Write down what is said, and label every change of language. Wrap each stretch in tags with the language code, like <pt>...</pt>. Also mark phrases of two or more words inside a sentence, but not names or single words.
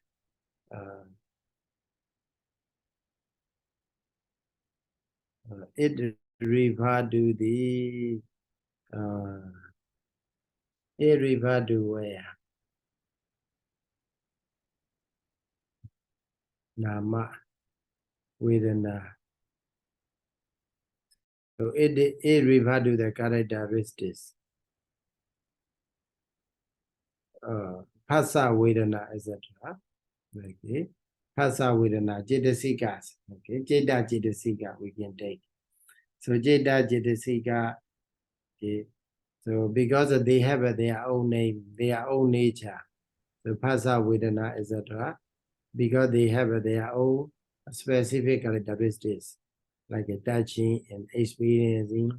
<en>It refers to the it refers to where?</en> <pa>Nama Vedana.</pa> <en>So it refers to the characteristics.</en> <pa>Phasa Vedana, etc. Okay. Phasa Vedana,</pa> <en>Jetasikas. Okay.</en> <pa>Jeta Jetasika</pa> <en>we can take. So</en> <pa>Jeta Jetasika,</pa> <en>okay. So because they have their own name, their own nature. So</en> <pa>Phasa Vedana,</pa> <en>etc. Because they have their own specific characteristics, like touching and experiencing.</en>